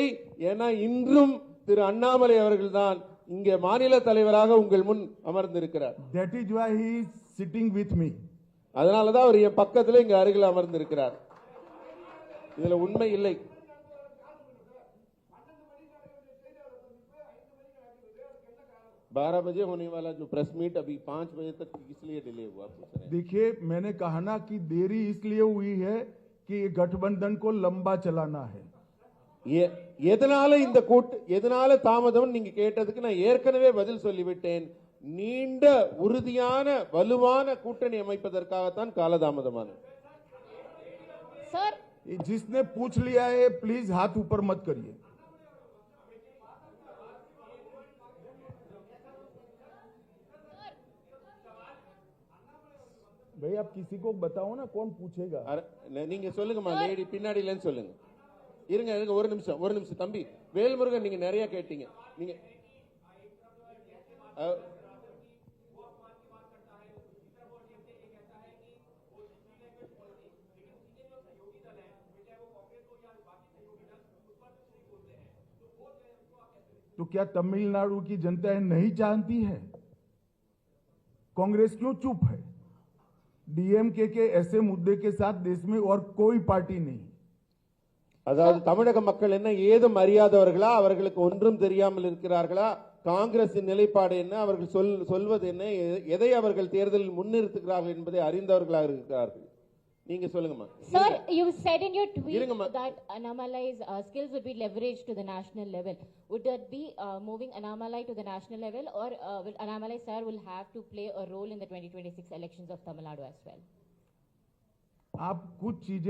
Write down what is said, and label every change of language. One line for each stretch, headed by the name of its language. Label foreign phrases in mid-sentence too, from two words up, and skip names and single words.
Tamil: ஏன்னா இன்றும் திரு அண்ணாமலை அவர்கள் தான் இங்கே மாநில தலைவராக உங்கள் முன் அமர்ந்திருக்கிறார்।
English: That is why he is sitting with me.
Tamil: அதனாலதான் அவர் என் பக்கத்துல இங்க அருகில் அமர்ந்திருக்கிறார்। இதுல உண்மை இல்லை।
Hindi: बारह बजे होने वाला जो
English: press meet
Hindi: अभी 5 बजे तक इसलिए डिले हुआ। देखिए, मैंने कहा ना कि देरी इसलिए हुई है कि गठबंधन को लंबा चलाना है।
Tamil: எதனால இந்த எதனால தாமதம் நீங்க கேட்டதுக்கு நான் ஏற்கனவே பதில் சொல்லிவிட்டேன்। நீண்ட உறுதியான வலுவான கூட்டணி அமைப்பதற்காகத்தான் காலதாமதமானது।
Hindi: सर, जिसने पूछ लिया है प्लीज हाथ ऊपर मत करिए। भाई आप किसी को बताओ ना, कौन पूछेगा?
Tamil: நீங்க சொல்லுங்கம்மா, லேடி பின்னாடில சொல்லுங்க। இருங்க ஒரு நிமிஷம் தம்பி வேல்முருகன், நீங்க நிறைய கேட்டீங்க। நீங்க
Hindi: तो क्या तमिलनाडु की जनता नहीं जानती है? कांग्रेस क्यों चुप है? डीएमके के ऐसे मुद्दे के साथ देश में और कोई पार्टी नहीं।
Tamil: அதாவது தமிழக மக்கள் என்ன ஏதும் அறியாதவர்களா? அவர்களுக்கு ஒன்றும் தெரியாமல் இருக்கிறார்களா? காங்கிரசின் நிலைப்பாடு என்ன, அவர்கள் சொல்வது என்ன, எதை அவர்கள் தேர்தலில் முன்னிறுத்துகிறார்கள் என்பதை அறிந்தவர்களாக இருக்கிறார்கள்। நீங்க சொல்லுங்கம்மா.
English: Sir, you said in your tweet
Tamil: இருங்கம்மா.
English: that Annamalai's skills would be leveraged to the national level. Would that be moving Annamalai to the national level, or will Annamalai sir will have to play a role in the 2026 elections of Tamil Nadu as well?
Hindi: आप कुछ चीजें